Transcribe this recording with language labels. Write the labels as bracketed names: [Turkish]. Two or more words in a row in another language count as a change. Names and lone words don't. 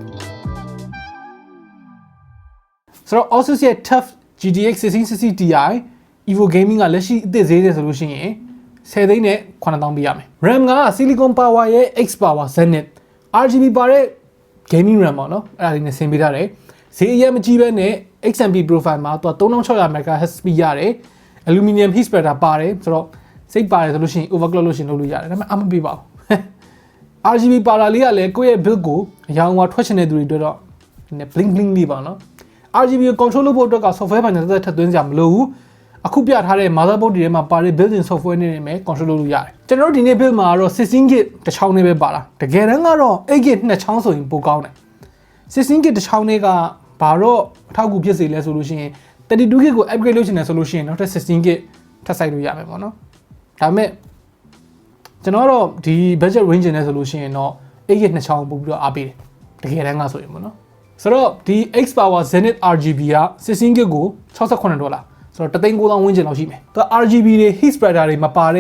[Burmese] ဆိုတော့ Asus ရဲ့ TUF GTX 1660 Ti Evo Gaming ကလက်ရှိအသစ်ဈေးတယ်ဆိုလို့ရှိရင်10သိန်းနဲ့9000ပေးရမယ် RAM က Silicon Power ရဲ့ X Power Zenith RGB ပါတဲ့ [English] gaming RAM [Burmese] ပေါ့နော်အဲ့ဒါလေးနဲ့ဆင်ပေးထားတယ်ဈေးအရင်မကြီးပဲနဲ့ [English] XMP profile [Burmese] မှာသူက3600 [English] MHz speed [Burmese] ရတယ် [English] aluminum heat spreader [Burmese] ပါတယ်ဆိုတော့စိတ်ပါတယ်ဆိုလို့ရှိရင် overclock လို့ရှိရင်လုပ်လို့ရတယ်ဒါပေမဲ့အမပေးပါဘူး RGB ပါတာလေးကလည်းကိုယ့်ရဲ့ build ကိုအရောင်ဝါထွက်ချင်တဲ့သူတွေအတွက်တော့နည်း [English] bling bling [Burmese] လေးပါနော်RGB ကို control လုပ်ဖို့အတွက်က software ပိုင်းနဲ့တက်ထပ်သွင်းစရာမလိုဘူးအခုပြထားတဲ့ motherboard တွေထဲမှာပါတဲ့ [English] built-in software [Burmese] နဲ့ပဲ control လုပ်လို့ရတယ်ကျွန်တော်တို့ဒီနေ့ build မှာတော့ 16GB တစ်ချောင်းနဲ့ပဲပါတာတကယ်တမ်းကတော့ 8GB နှစ်ချောင်းဆိုရင်ပိုကောင်းတယ် 16GB တစ်ချောင်းနဲ့ကဘာတော့အထောက်အကူဖြစ်စေလဲဆိုလို့ရှိရင် 32GB ကို upgrade လုပ်ချင်တယ်ဆိုလို့ရှိရင်နောက်ထပ် 16GB ထပ်စိုက်လို့ရမယ်ပေါ့နော်ဒါပေမဲ့ကျွန်တော်တော့ဒီ [English] budget range [Burmese] နဲ့ဆိုလို့ရှိရင်တော့ 8GB နှစ်ချောင်းပို့ပြီးတော့အားပေးတယ်တကယ်တမ်းကဆိုရင်ပေါ့နော်ဆိုတော့ဒီ X Power Zenith RGB က 16GB ကို$68ဆိုတော့$1,900ဝန်းကျင်လောက်ရှိမယ်သူက RGB တွေ [English] heat spreader [Burmese] တွေမပါတဲ့